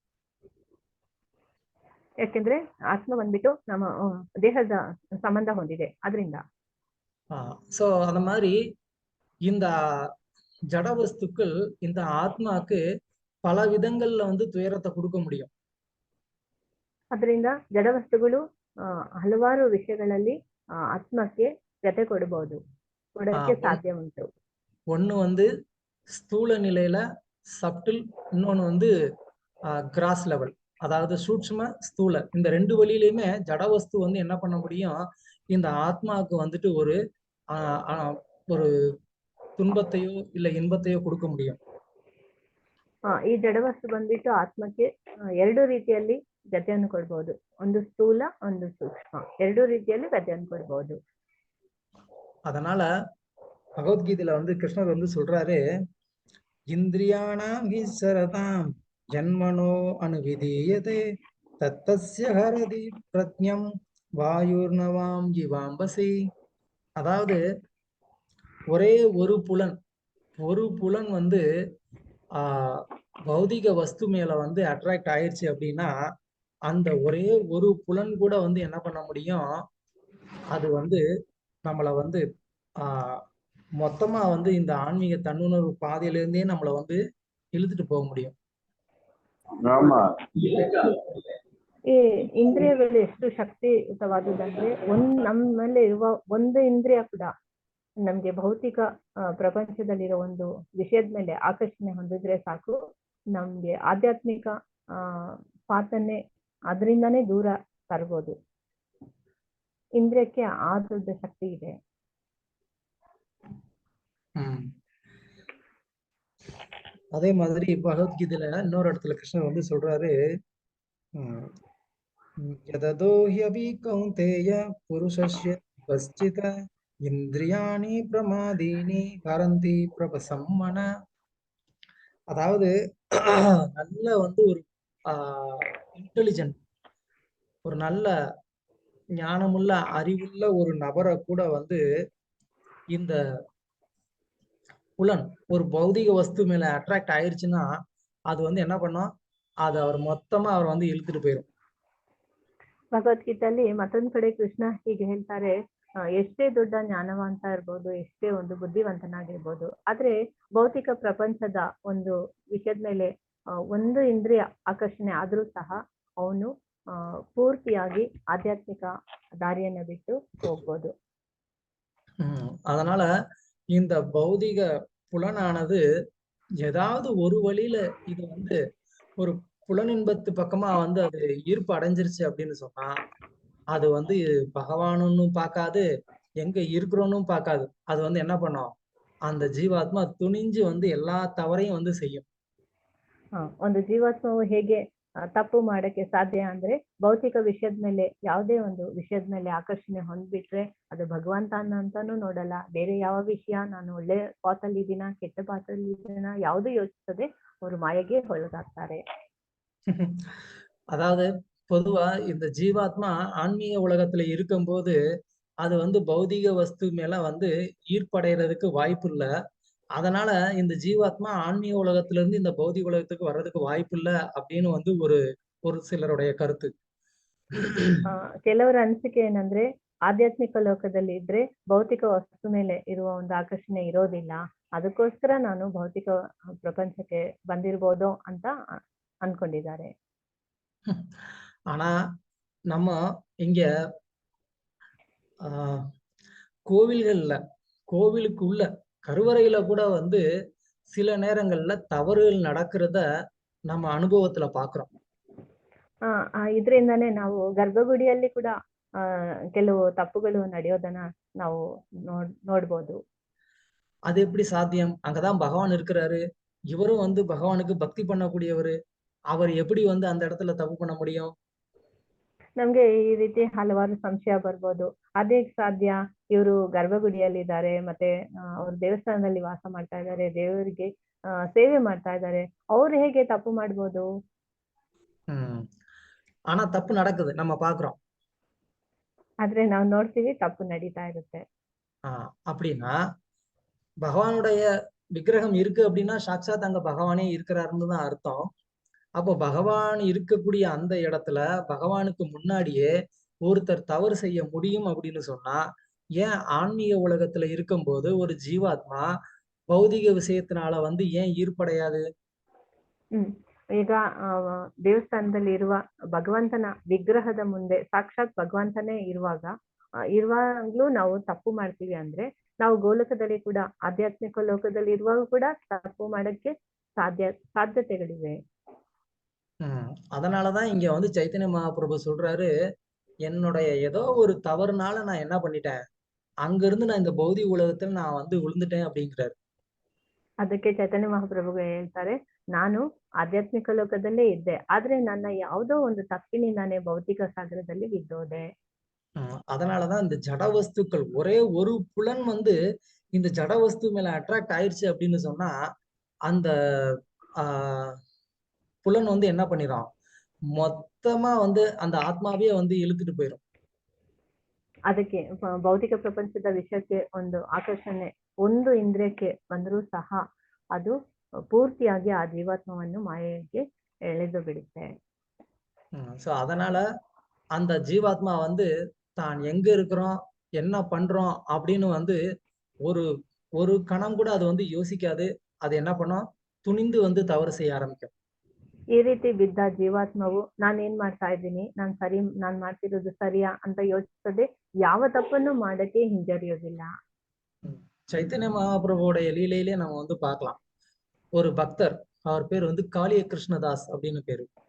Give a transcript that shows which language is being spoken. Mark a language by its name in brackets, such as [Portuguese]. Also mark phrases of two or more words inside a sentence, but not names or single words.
[Kannada] ಯಾಕೆಂದ್ರೆ ಆತ್ಮ ಬಂದ್ಬಿಟ್ಟು ನಮ್ಮ ದೇಹದ ಸಂಬಂಧ ಹೊಂದಿದೆ, ಅದರಿಂದ. [Tamil] சோ அந்த மாதிரி இந்த ஜடவஸ்துக்கள் இந்த ஆத்மாக்கு பல விதங்கள்ல வந்து துயரத்தை கொடுக்க முடியும். [Kannada] ಅದರಿಂದ ಜಡವಸ್ತುಗಳು ಹಲವಾರು ವಿಷಯಗಳಲ್ಲಿ ಆತ್ಮಕ್ಕೆ ವ್ಯಥೆ ಕೊಡಕ್ಕೆ ಸಾಧ್ಯ ಉಂಟು. [Tamil] ஒண்ணு வந்து ஸ்தூல நிலையில சப்டில், இன்னொன்னு வந்து [English] gross level, [Tamil] அதாவது சூட்சும ஸ்தூல. இந்த ரெண்டு வழியிலுமே ஜடவஸ்து வந்து என்ன பண்ண முடியும், இந்த ஆத்மாவுக்கு வந்துட்டு ஒரு துன்பத்தையோ இல்ல இன்பத்தையோ கொடுக்க முடியும். [Kannada] ಈ ಜಡವಸ್ತು ಬಂದ್ಬಿಟ್ಟು ಆತ್ಮಕ್ಕೆ ಎರಡು ರೀತಿಯಲ್ಲಿ ವ್ಯಥೆಯನ್ನು ಕೊಡ್ಬಹುದು. ಒಂದು ಸ್ಥೂಲ, ಒಂದು ಸೂಕ್ಷ್ಮ, ಎರಡು ರೀತಿಯಲ್ಲಿ ವ್ಯಥೆಯನ್ನು ಕೊಡ್ಬಹುದು. [Tamil] அதனால பகவத்கீதையில வந்து கிருஷ்ணர் வந்து சொல்றாரு, [Sanskrit] इन्द्रियाणाम् हि चरताम् जन्मनो अनुविधीयते तत्तस्य हरति प्रत्यम् वायुर्नवाम् जिवाम्भसि. [Tamil] அதாவது ஒரே ஒரு புலன் வந்து பௌதிக வஸ்து மேல வந்து அட்ராக்ட் ஆயிடுச்சு அப்படின்னா அந்த ஒரே ஒரு புலன் கூட வந்து என்ன பண்ண முடியும், அது வந்து நம்மளை வந்து மொத்தமா வந்து இந்த ஆன்மீக தன்னுணர்வு பாதையில இருந்தே நம்மளை வந்து இழுத்துட்டு போக முடியும். [Kannada] ಈ ಇಂದ್ರಿಯಗಳು ಎಷ್ಟು ಶಕ್ತಿಯುತವಾದುದಂದ್ರೆ ನಮ್ಮಲ್ಲಿ ಇರುವ ಒಂದು ಇಂದ್ರಿಯ ಕೂಡ ನಮ್ಗೆ ಭೌತಿಕ ಪ್ರಪಂಚದಲ್ಲಿರೋ ಒಂದು ವಿಷಯದ ಮೇಲೆ ಆಕರ್ಷಣೆ ಹೊಂದಿದ್ರೆ ಸಾಕು, ನಮ್ಗೆ ಆಧ್ಯಾತ್ಮಿಕ ಪಾತನ್ನೇ ಅದರಿಂದಾನೇ ದೂರ ತರ್ಬೋದು. ಇಂದ್ರಿಯಕ್ಕೆ ಆ ದೊಡ್ಡ ಶಕ್ತಿ ಇದೆ. [Tamil] அதே மாதிரி பகவத்கீதையில இன்னொரு இடத்துல கிருஷ்ணர் வந்து சொல்றாரு, [Sanskrit] यततोह्यपि कौन्तेय पुरुषस्य पश्चित इन्द्रियाणि प्रमाथीनि हरन्ति प्रपसम्मन. [Tamil] அதாவது நல்ல வந்து ஒரு இன்டெலிஜென்ட், ஒரு நல்ல ஞானமுள்ள அறிவுள்ள ஒரு நபரை கூட வந்து இந்த புலன் ஒரு பௌதிக வஸ்து மேல அட்ராக்ட் ஆயிருச்சுன்னா அது வந்து என்ன பண்ணும், அது அவர் மொத்தமா அவர் வந்து இழுத்துட்டு போயிடும். [Kannada] ಭಗವದ್ಗೀತೆಯಲ್ಲಿ ಮತ್ತೊಂದ್ ಕಡೆ ಕೃಷ್ಣ ಹೀಗೆ ಹೇಳ್ತಾರೆ, ಎಷ್ಟೇ ದೊಡ್ಡ ಜ್ಞಾನವಂತ ಇರ್ಬೋದು, ಎಷ್ಟೇ ಒಂದು ಬುದ್ಧಿವಂತನಾಗಿರ್ಬೋದು, ಆದ್ರೆ ಭೌತಿಕ ಪ್ರಪಂಚದ ಒಂದು ವಿಷಯದ ಮೇಲೆ ಒಂದು ಇಂದ್ರಿಯ ಆಕರ್ಷಣೆ ಆದ್ರೂ ಸಹ ಅವನು [Tamil] பூர்த்தியாகி ஆத்தியாத்மிக தாரியனை விட்டு போகும்போது. அதனால இந்த பௌதிக புலனானது ஏதாவது ஒரு வழியில இது வந்து ஒரு புலனின்பத்து பக்கமா வந்து அது ஈர்ப்பு அடைஞ்சிருச்சு அப்படின்னு சொன்னா அது வந்து பகவானுன்னு பார்க்காது, எங்க இருக்கிறோன்னு பார்க்காது. அது வந்து என்ன பண்ணும், அந்த ஜீவாத்மா துணிஞ்சு வந்து எல்லா தவறையும் வந்து செய்யும். [Kannada] ಒಂದು ಜೀವಾತ್ಮವು ಹೇಗೆ ತಪ್ಪು ಮಾಡಕ್ಕೆ ಸಾಧ್ಯ ಅಂದ್ರೆ ಭೌತಿಕ ವಿಷಯದ ಮೇಲೆ ಯಾವುದೇ ಒಂದು ವಿಷಯದ ಮೇಲೆ ಆಕರ್ಷಣೆ ಹೊಂದ್ಬಿಟ್ರೆ ಅದು ಭಗವಂತ ಅಂತಾನು ನೋಡಲ್ಲ, ಬೇರೆ ಯಾವ ವಿಷಯ ನಾನು ಒಳ್ಳೆ ಪಾತಲ್ಲಿ ಇದೀನ ಕೆಟ್ಟ ಪಾತಲ್ಲಿ ಇದೀನ ಯಾವುದು ಯೋಚಿಸದೆ ಅವರು ಮಾಯೆಗೆ ಒಳಗಾಗ್ತಾರೆ. [Tamil] அதாவது பொதுவா இந்த ஜீவாத்மா ஆன்மீக உலகத்துல இருக்கும்போது அது வந்து பௌதிக வஸ்து மேல வந்து ஈர்ப்படைறதுக்கு வாய்ப்பு இல்லை. அதனால இந்த ஜீவாத்மா ஆன்மீக உலகத்துல இருந்து இந்த பௌதிக உலகத்துக்கு வர்றதுக்கு வாய்ப்பு இல்லை அப்படின்னு வந்து ஒரு சிலருடைய கருத்து. [Kannada] ಕೆಲವರ ಅನಿಸಿಕೆ ಏನಂದ್ರೆ ಆಧ್ಯಾತ್ಮಿಕ ಲೋಕದಲ್ಲಿ ಇದ್ರೆ ಭೌತಿಕ ವಸ್ತು ಮೇಲೆ ಇರುವ ಒಂದು ಆಕರ್ಷಣೆ ಇರೋದಿಲ್ಲ, ಅದಕ್ಕೋಸ್ಕರ ನಾನು ಭೌತಿಕ ಪ್ರಪಂಚಕ್ಕೆ ಬಂದಿರ್ಬೋದು ಅಂತ ಅನ್ಕೊಂಡಿದ್ದಾರೆ. [Tamil] ஆனா நம்ம இங்க கோவிலுக்கு உள்ள கருவறையில கூட வந்து சில நேரங்கள்ல தவறுகள் நடக்கிறத நம்ம அனுபவத்துல பாக்குறோம். [Kannada] ಇದರಿಂದಾನೇ ನಾವು ಗರ್ಭಗುಡಿಯಲ್ಲಿ ಕೂಡ ಕೆಲವು ತಪ್ಪುಗಳು ನಡೆಯೋದನ್ನ ನಾವು ನೋಡ್ಬೋದು. [Tamil] அது எப்படி சாத்தியம்? அங்கதான் பகவான் இருக்கிறாரு, இவரும் வந்து பகவானுக்கு பக்தி பண்ணக்கூடியவரு, அவர் எப்படி வந்து அந்த இடத்துல தப்பு பண்ண முடியும்? [Kannada] ನಮ್ಗೆ ಈ ರೀತಿ ಹಲವಾರು ಸಂಶಯ ಬರ್ಬೋದು. ಅದೇ ಸಾಧ್ಯ, ಇವರು ಗರ್ಭಗುಡಿಯಲ್ಲಿದ್ದಾರೆ, ಮತ್ತೆ ಅವ್ರು ದೇವಸ್ಥಾನದಲ್ಲಿ ವಾಸ ಮಾಡ್ತಾ ಇದ್ದಾರೆ, ದೇವರಿಗೆ ಸೇವೆ ಮಾಡ್ತಾ ಇದ್ದಾರೆ, ಅವ್ರು ಹೇಗೆ ತಪ್ಪು ಮಾಡ್ಬೋದು? [Tamil] ஆனா தப்பு நடக்குது, நம்ம பாக்குறோம். [Kannada] ಆದ್ರೆ ನಾವು ನೋಡ್ತೀವಿ ತಪ್ಪು ನಡೀತಾ ಇರುತ್ತೆ. [Tamil] அப்படின்னா பகவானுடைய விக்கிரகம் இருக்கு அப்படின்னா சாட்சாத் அங்க பகவானே இருக்கிறாருன்னு தான் அர்த்தம். அப்போ பகவான் இருக்கக்கூடிய அந்த இடத்துல பகவானுக்கு முன்னாடியே ஒருத்தர் தவறு செய்ய முடியும் அப்படின்னு சொன்னா ஏன் ஆன்மீக உலகத்துல இருக்கும்போது ஒரு ஜீவாத்மா பௌதிக விஷயத்தினால வந்து ஏன் ஈர்ப்படையாது? [Kannada] ಈಗ ದೇವಸ್ಥಾನದಲ್ಲಿ ಇರುವ ಭಗವಂತನ ವಿಗ್ರಹದ ಮುಂದೆ ಸಾಕ್ಷಾತ್ ಭಗವಂತನೇ ಇರುವಾಗ್ಲೂ ನಾವು ತಪ್ಪು ಮಾಡ್ತೀವಿ ಅಂದ್ರೆ ನಾವು ಗೋಲಕದಲ್ಲಿ ಕೂಡ ಆಧ್ಯಾತ್ಮಿಕ ಲೋಕದಲ್ಲಿ ಇರುವಾಗ ಕೂಡ ತಪ್ಪು ಮಾಡಕ್ಕೆ ಸಾಧ್ಯತೆಗಳಿವೆ. [Tamil] அதனாலதான் இங்க வந்து சைத்தன்ய மகாபிரபு சொல்றாரு, என்னுடைய ஏதோ ஒரு தவறுனால நான் என்ன பண்ணிட்டேன், அங்க இருந்து நான் இந்த பௌதிக உலகத்துல நான் வந்து விழுந்துட்டேன் அப்படிங்கிறாரு. [Kannada] ಅದಕ್ಕೆ ಚೈತನ್ಯ ಮಹಾಪ್ರಭುಗಳು ಹೇಳ್ತಾರೆ, ನಾನು ಆಧ್ಯಾತ್ಮಿಕ ಲೋಕದಲ್ಲೇ ಇದ್ದೆ, ಆದ್ರೆ ನನ್ನ ಯಾವುದೋ ಒಂದು ತಪ್ಪಿನಿಂದಾನೇ ಭೌತಿಕ ಸಾಗರದಲ್ಲಿ ಬಿದ್ದೋದೆ. [Tamil] அதனாலதான் இந்த ஜட வஸ்துக்கள் ஒரே ஒரு புலன் வந்து இந்த ஜட வஸ்து மேல அட்ராக்ட் ஆயிடுச்சு அப்படின்னு சொன்னா அந்த புலன் வந்து என்ன பண்ணிடும், மொத்தமா வந்து அந்த ஆத்மாவே வந்து இழுத்துட்டு போயிடும். [Kannada] ಅದಕ್ಕೆ ಭೌತಿಕ ಪ್ರಪಂಚದ ವಿಷಯಕ್ಕೆ ಒಂದು ಆಕರ್ಷಣೆ ಒಂದು ಇಂದ್ರಿಯಕ್ಕೆ ಬಂದರೂ ಸಹ ಅದು ಪೂರ್ತಿಯಾಗಿ ಆ ಜೀವಾತ್ಮವನ್ನು ಮಾಯೆಗೆ ಎಳೆದು ಬಿಡುತ್ತೆ. [Tamil] சோ அதனால அந்த ஜீவாத்மா வந்து தான் எங்க இருக்கிறோம், என்ன பண்றோம் அப்படின்னு வந்து ஒரு ஒரு கணம் கூட அது வந்து யோசிக்காது. அது என்ன பண்ணும், துணிந்து வந்து தவறு செய்ய ஆரம்பிக்கும். [Kannada] ಈ ರೀತಿ ಬಿದ್ದ ಜೀವಾತ್ಮವು ನಾನ್ ಏನ್ ಮಾಡ್ತಾ ಇದ್ದೀನಿ, ನಾನ್ ಮಾಡ್ತಿರೋದು ಸರಿಯಾ ಅಂತ ಯೋಚಿಸದೆ ಯಾವ ತಪ್ಪನ್ನು ಮಾಡಕ್ಕೆ ಹಿಂಜರಿಯೋದಿಲ್ಲ. [Tamil] சைத்தன்ய மகாபிரபுவோடைய லீலையிலே நம்ம வந்து பார்க்கலாம். ஒரு பக்தர், அவர் பேர் வந்து காளிய கிருஷ்ணதாஸ் அப்படின்னு பேரு.